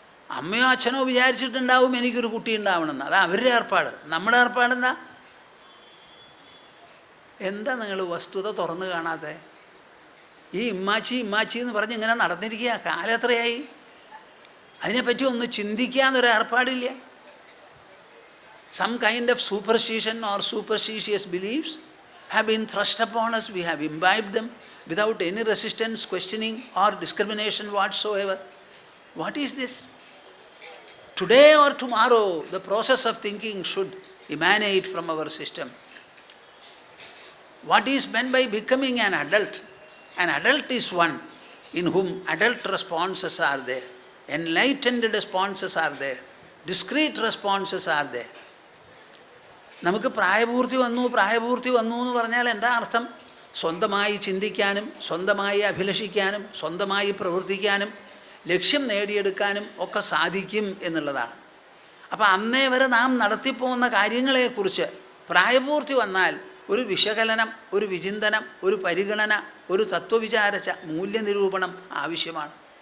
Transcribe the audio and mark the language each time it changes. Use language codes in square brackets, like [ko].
[ml] അമ്മയോ അച്ഛനോ വിചാരിച്ചിട്ടുണ്ടാവും എനിക്കൊരു കുട്ടി ഉണ്ടാവണമെന്ന്. അത് അവരുടെ ഏർപ്പാട്. നമ്മുടെ ഏർപ്പാടെന്താ? എന്താ നിങ്ങൾ വസ്തുത തുറന്നു കാണാതെ? ഈ ഇമ്മാച്ചി ഇമ്മാച്ചി എന്ന് പറഞ്ഞ് ഇങ്ങനെ നടന്നിരിക്കുക. കാലം എത്രയായി? അതിനെപ്പറ്റി ഒന്ന് ചിന്തിക്കാന്നൊരു ഏർപ്പാടില്ല. [en] Some kind of superstition or superstitious beliefs have been thrust upon us. We have imbibed them without any resistance, questioning or discrimination whatsoever. What is this? Today or tomorrow, the process of thinking should emanate from our system. What is meant by becoming an adult? An adult is one in whom adult responses are there, enlightened responses are there, discrete responses are there. [ml] നമുക്ക് പ്രായപൂർത്തി വന്നു എന്ന് പറഞ്ഞാൽ എന്താ അർത്ഥം? സ്വന്തമായി ചിന്തിക്കാനും സ്വന്തമായി അഭിലഷിക്കാനും സ്വന്തമായി പ്രവർത്തിക്കാനും ലക്ഷ്യം നേടിയെടുക്കാനും ഒക്കെ സാധിക്കും എന്നുള്ളതാണ്. അപ്പം അന്നേ വരെ നാം നടത്തിപ്പോകുന്ന കാര്യങ്ങളെക്കുറിച്ച് പ്രായപൂർത്തി വന്നാൽ ഒരു വിശകലനം, ഒരു വിചിന്തനം, ഒരു പരിഗണന, ഒരു തത്വവിചാരച്ച മൂല്യനിരൂപണം ആവശ്യമാണ്.